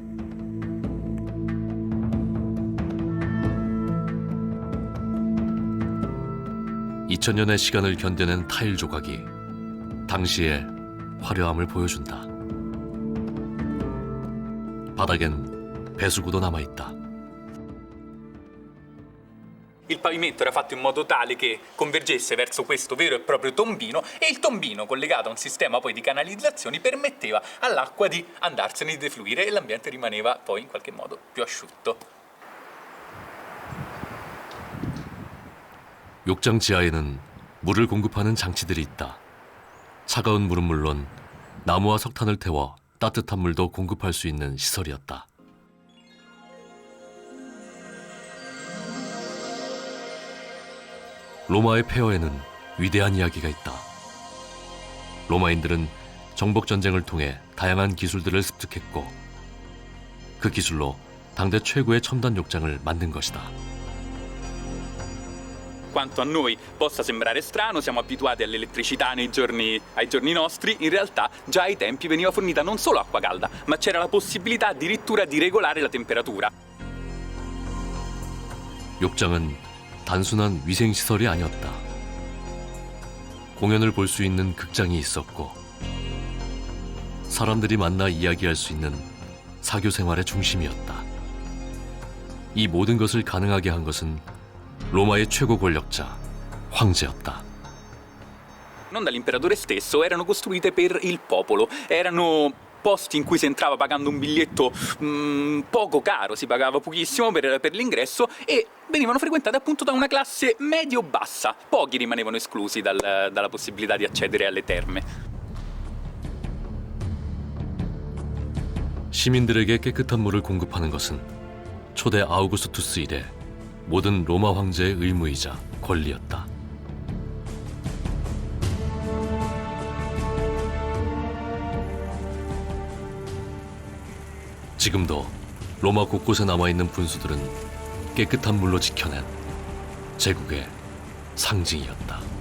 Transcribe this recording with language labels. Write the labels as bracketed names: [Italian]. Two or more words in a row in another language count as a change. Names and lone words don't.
[Korean] 2000년의 시간을 견뎌낸 타일 조각이 당시의 화려함을 보여준다. 바닥엔 배수구도 남아있다. [Italian] Il pavimento era fatto in modo tale che convergesse verso questo vero e proprio tombino e il tombino, collegato a un sistema poi di canalizzazioni, permetteva all'acqua di andarsene, di defluire e l'ambiente rimaneva poi in qualche modo più asciutto. [Korean] 욕장 지하에는 물을 공급하는 장치들이 있다. 차가운 물은 물론 나무와 석탄을 태워 따뜻한 물도 공급할 수 있는 시설이었다. 로마의 폐허에는 위대한 이야기가 있다. 로마인들은 정복전쟁을 통해 다양한 기술들을 습득했고 그 기술로 당대 최고의 첨단 욕장을 만든 것이다. [Italian] quanto a noi possa sembrare strano, siamo abituati all'elettricità ai giorni nostri, in realtà già ai tempi veniva fornita non solo acqua calda, ma c'era la possibilità addirittura di regolare la temperatura. [Korean] 욕장은 단순한 위생시설이 아니었다. 공연을 볼 수 있는 극장이 있었고 사람들이 만나 이야기할 수 있는 사교 생활의 중심이었다. 이 모든 것을 가능하게 한 것은 로마의 최고 권력자, 황제였다. [Italian] Non dall'imperatore stesso, erano costruite per il popolo, erano posti in cui si entrava pagando un biglietto poco caro, si pagava pochissimo per l'ingresso e venivano frequentate appunto da una classe medio-bassa. Pochi rimanevano esclusi dalla possibilità di accedere alle terme. [Korean] 시민들에게 깨끗한 물을 공급하는 것은 초대 아우구스투스 이래 모든 로마 황제의 의무이자 권리였다. 지금도 로마 곳곳에 남아있는 분수들은 깨끗한 물로 지켜낸 제국의 상징이었다.